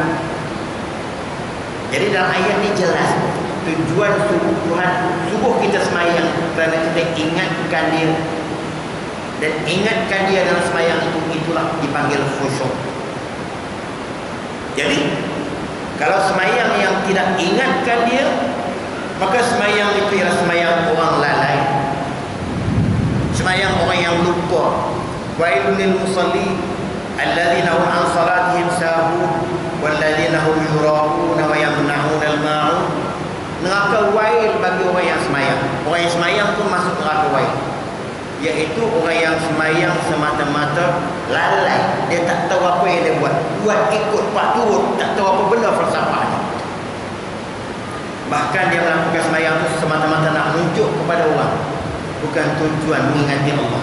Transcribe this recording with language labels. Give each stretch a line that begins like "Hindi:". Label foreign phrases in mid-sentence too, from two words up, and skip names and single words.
Malay: Jadi dalam ayat ini jelas tujuan Tuhan suruh kita sembahyang kerana kita ingatkan dia, dan ingatkan dia dalam sembahyang itu, itulah dipanggil khusyuk. Jadi kalau sembahyang yang tidak ingatkan dia, maka sembahyang itu ialah sembahyang orang lalai, sembahyang orang yang lupa.
Arabic: ويل للمصلين الذين هم عن صلاتهم ساهون والذين هم يراءون ويمنعون الماعون.
Malay: Neraka wail bagi orang yang sembahyang. Orang yang sembahyang pun masuk neraka wail, iaitu orang yang sembahyang semata-mata lalai. Dia tak tahu apa yang dia buat ikut pak turut, tak tahu apa benda falsafahnya. Bahkan dia melakukan sembahyang itu semata-mata nak menunjuk kepada orang, bukan tujuan mengingati Allah.